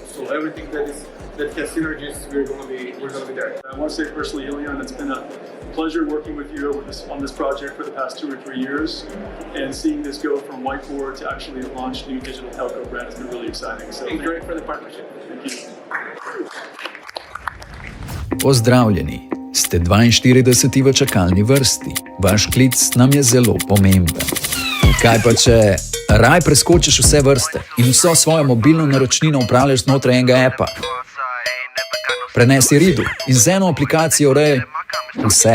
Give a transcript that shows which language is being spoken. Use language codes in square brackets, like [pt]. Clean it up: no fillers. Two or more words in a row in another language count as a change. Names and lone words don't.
[en] So everything that has synergies, we're going to be there. I want to say personally, Iliyan, it's been a pleasure working with you on this project for the past 2 or 3 years, and seeing this go from whiteboard to actually launch new digital telco brand has been really exciting. So Thank you for the partnership. Thank you. [sl] Pozdravljeni, ste 42. v čakalni vrsti. Vaš klic nam je zelo pomemben. Kaj pa če raj preskočiš vse vrste in vso svojo mobilno naročnino upravljaš znotraj enega appa? Prenesi Ridu in z eno aplikacijo urejaj vse.